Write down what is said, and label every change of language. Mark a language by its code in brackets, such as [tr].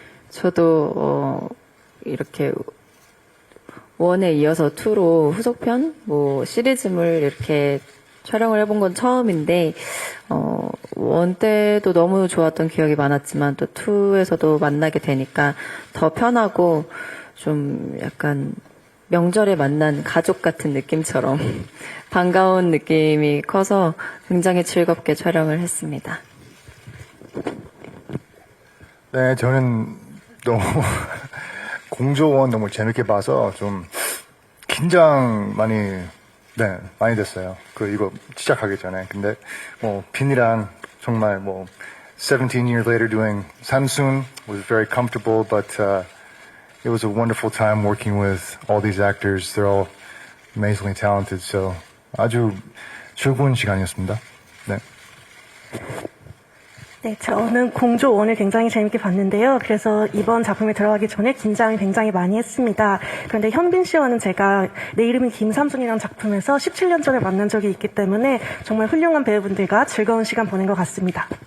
[ko] 저도, 이렇게, 원에 이어서 2로 후속편, 시리즈물 이렇게 촬영을 해본 건 처음인데, 원 때도 너무 좋았던 기억이 많았지만, 또 2에서도 만나게 되니까 더 편하고, 좀 약간 명절에 만난 가족 같은 느낌처럼 반가운 느낌이 커서 굉장히 즐겁게 촬영을 했습니다. 네, 저는 너무 공조원 너무 재밌게 봐서 좀 긴장 많이 됐어요. 이거 시작하기 전에. 근데 빈이랑 정말 [en] 17 years later doing Samsun was very comfortable, but it was a wonderful time working with all these actors. They're all amazingly talented. [ko] So 아주 즐거운 시간이었습니다. 네. 네, 저는 공조 1을 굉장히 재밌게 봤는데요. 그래서 이번 작품에 들어가기 전에 긴장을 굉장히 많이 했습니다. 그런데 현빈 씨와는 제가 내 이름은 김삼순이라는 작품에서 17년 전에 만난 적이 있기 때문에 정말 훌륭한 배우분들과 즐거운 시간 보낸 것 같습니다.